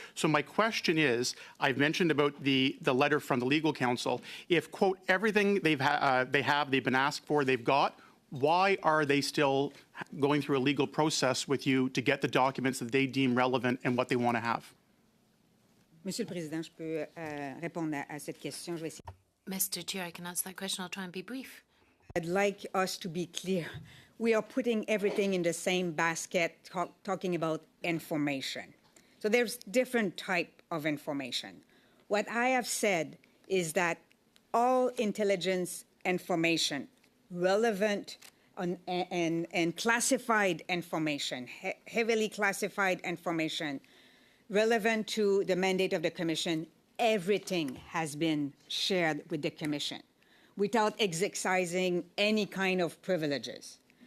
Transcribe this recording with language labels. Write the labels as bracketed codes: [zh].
[en] So my question is, I've mentioned about the letter from the legal counsel. If, quote, everything they've been asked for, they've got, why are they still going through a legal process with you to get the documents that they deem relevant and what they want to have? [fr] Monsieur le Président, je peux répondre à cette question. Je vais essayer. [en] Mr. Chair, I can answer that question. I'll try and be brief. I'd like us to be clear. We are putting everything in the same basket, talking about information. So there's different type of information. What I have said is that all intelligence information, relevant and classified information, heavily classified information, relevant to the mandate of the Commission, everything has been shared with the Commission without exercising any kind of privileges.